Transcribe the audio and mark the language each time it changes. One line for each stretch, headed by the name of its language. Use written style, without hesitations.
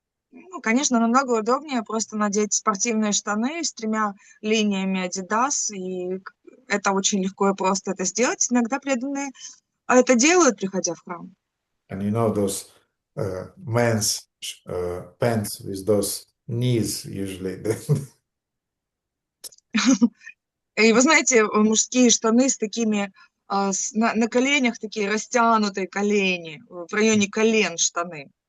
Russian: Ну, конечно, намного удобнее просто надеть спортивные штаны с 3 линиями Adidas, и это очень легко и просто это сделать. Иногда преданные это делают, приходя в храм.
English: And you know those men's pants with those knees usually.
Russian: И вы знаете, мужские штаны с такими на коленях, такие растянутые колени, в районе колен штаны.